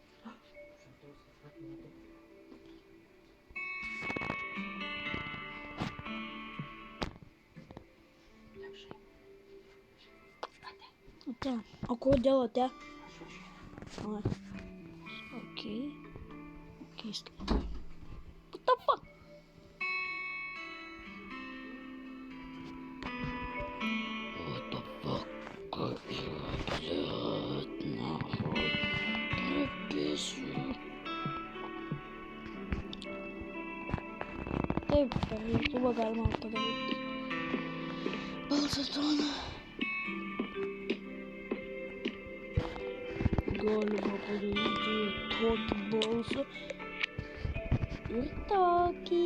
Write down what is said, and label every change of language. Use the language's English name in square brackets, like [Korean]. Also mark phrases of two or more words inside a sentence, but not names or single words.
[Lithuanian] Ate. O kodėl ate? Oi. Okei. Keista. [English] What the fuck? What the fuck? [Russian] Как yra, блядь, нахуй. Приписываю. [Lithuanian] Taip, per YouTube galima padaryti balso toną. Galima padaryti tokį balsą ir tokį.